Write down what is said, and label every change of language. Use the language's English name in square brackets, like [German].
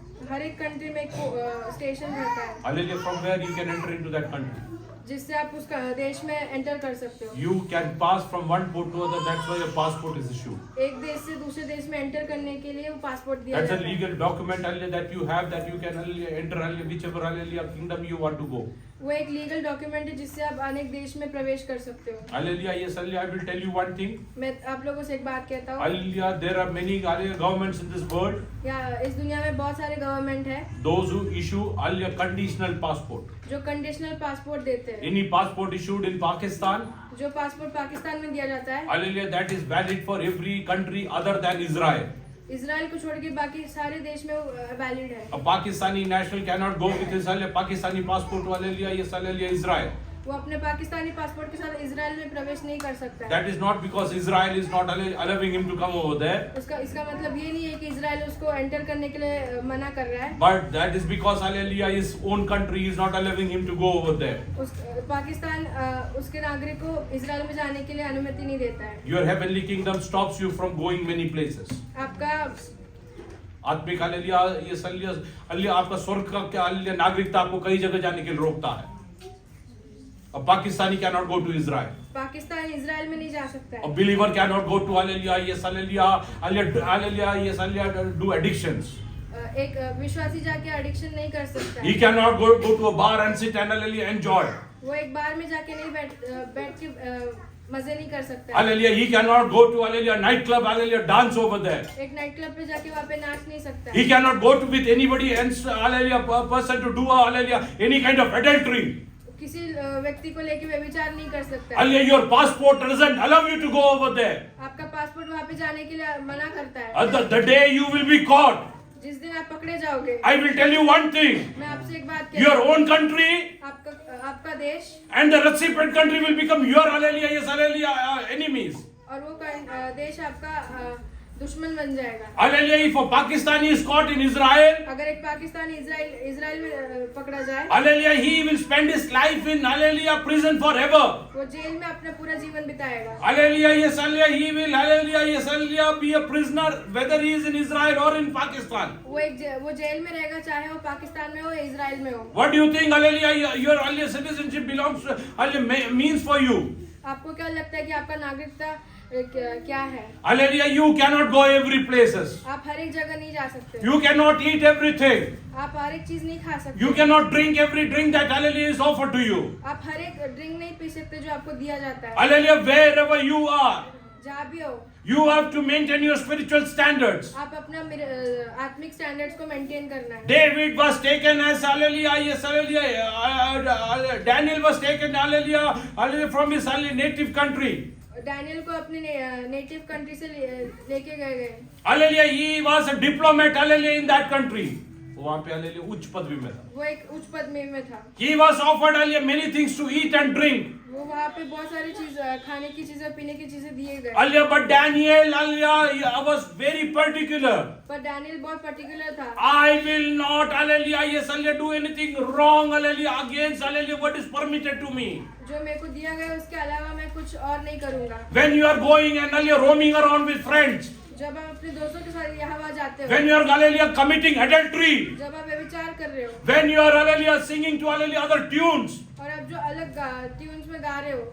[Hindi] हर एक कंट्री में एक स्टेशन रहता है, [English] Hallelujah, from where you can enter into that country. [Hindi] जिससे आप उस देश में एंटर कर सकते हो। [English] You can pass from one port to other. That's why a passport is issued. [Hindi] एक देश से दूसरे देश में एंटर करने के लिए वो पासपोर्ट दिया [English] That's a [Hindi] जाता है। [English] legal document that you have, that you can enter whichever kingdom you want to go. [Hindi] वो एक लीगल डॉक्यूमेंट है जिससे आप अनेक देश में प्रवेश कर सकते हो। Hallelujah, yes, hallelujah. [English] I will tell you one thing. [Hindi] मैं आप लोगों से एक बात कहता हूँ, [English] Hallelujah, there are many governments in this world. [Hindi] या इस दुनिया में बहुत सारे गवर्नमेंट है [English] Those who issue hallelujah conditional passport. [Hindi] जो कंडीशनल पासपोर्ट देते हैं। [English] Any passport issued in Pakistan, [Hindi] जो पासपोर्ट पाकिस्तान में दिया जाता है, [English] hallelujah, that is valid for every country other than Israel. [Hindi] Israel को छोड़ के बाकी सारे देश में वैलिड है। [English] A Pakistani national cannot go with his Pakistani passport to hallelujah, yes, hallelujah, Israel. [Hindi] वो अपने पाकिस्तानी पासपोर्ट के साथ इजराइल में प्रवेश नहीं कर सकता है। [English] That is not because Israel is not allowing him to come over there, [Hindi] इसका मतलब ये नहीं है कि इजराइल उसको एंटर करने के लिए मना कर रहा है। [English] but that is because hallelujah, his own country is not allowing him to go over there. [Hindi] Pakistan उसके नागरिक को इजराइल में जाने के लिए अनुमति नहीं देता है। [English] Your heavenly kingdom stops you from going many places. [Hindi] आपका आत्मिक हालेलुया, ये हालेलुया, आपका स्वर्ग का क्या हालेलुया नागरिकता आपको कई जगह जाने के लिए रोकता है। [English] A Pakistani cannot go to Israel. [Hindi] Pakistan Israel में नहीं जा सकता [English] A [Hindi] है। [English] believer cannot go to hallelujah, yes, hallelujah, hallelujah, yes, hallelujah, do addictions. [Hindi] एक विश्वासी जाके एडिक्शन नहीं कर सकता [English] He [Hindi] है। [English] cannot go to a bar and sit and hallelujah enjoy. [Hindi] वो एक बार में जाके नहीं बैठ के मजे नहीं कर सकता है। [English] Hallelujah, he cannot go to hallelujah nightclub, hallelujah dance over there. [Hindi] एक नाइट क्लब पे जाके वहाँ पे नाच नहीं सकता है। [English] He cannot go to with anybody else, hallelujah, person to do hallelujah any kind of adultery. [Hindi] किसी व्यक्ति को लेके व्यभिचार नहीं कर सकता है। [English] Hallelujah, your passport doesn't allow you to go over there. [Hindi] आपका पासपोर्ट वहाँ पे जाने के लिए मना करता है। [English] The day you will be caught, [Hindi] जिस दिन आप पकड़े जाओगे, [English] I will tell you one thing. [Hindi] मैं आपसे एक बात [English] Your [Hindi] कहती हूँ, [English] own country [Hindi] आपका देश [English] and the recipient country will become your hallelujah, yes, hallelujah, enemies. [Hindi] और वो देश आपका दुश्मन बन जाएगा। [English] Hallelujah, if a Pakistani is caught in Israel, [Hindi] अगर एक पाकिस्तानी इजराइल में पकड़ा जाए, [English] hallelujah, he will spend his life in hallelujah prison forever. [Hindi] वो जेल में अपना पूरा जीवन बिताएगा। [English] Hallelujah, yes, hallelujah, he will hallelujah, yes, hallelujah, be a prisoner whether he is in Israel or in Pakistan. [Hindi] वो jail में रहेगा, चाहे वो पाकिस्तान में हो या इजराइल में हो। [English] What do you think, hallelujah, your hallelujah citizenship belongs to, hallelujah, means for you? [Hindi] आपको क्या लगता है कि आपका नागरिकता क्या है? [English] Hallelujah, you cannot go every places. [Hindi] आप हर एक जगह नहीं जा सकते। [English] You cannot eat everything. [Hindi] आप हर एक चीज नहीं खा सकते। [English] You cannot drink every drink that hallelujah is offered to you. [Hindi] आप हर एक ड्रिंक नहीं पी सकते जो आपको दिया जाता है। [English] Hallelujah, wherever you are, [Hindi] जहाँ भी हो, [English] you have to maintain your spiritual standards. [Hindi] आप अपना आत्मिक स्टैंडर्ड्स को मेंटेन करना है। [English] David was taken as hallelujah, yes, hallelujah. Daniel was taken hallelujah, hallelujah from his native country. [Hindi] Daniel को अपने नेटिव कंट्री से लेके गए। [English] Hallelujah, he was a diplomat hallelujah in that country. [Hindi] वहाँ पे hallelujah उच्च पदवी में था. वो एक उच्च पद में था। [English] He was offered hallelujah many things to eat and drink. [Hindi] वो वहाँ पे बहुत सारी चीज खाने की चीजें पीने की चीजें दिए गए। [English] Hallelujah, but Daniel hallelujah was very particular. [Hindi] पर डैनियल बहुत पर्टिकुलर था। [English] I will not hallelujah, yes, hallelujah, do anything wrong hallelujah against hallelujah what is permitted to me. [Hindi] जो मेरे को दिया गया उसके अलावा मैं कुछ और नहीं करूँगा। [English] When you are going and hallelujah roaming around with friends, [Hindi] जब आप अपने दोस्तों के साथ यहाँ वहाँ जाते हो, [English] when you are hallelujah committing adultery, [Hindi] जब आप व्यभिचार कर रहे हो, [English] when you are hallelujah singing to hallelujah other tunes, [Hindi] और आप जो अलग ट्यून्स में गा रहे हो,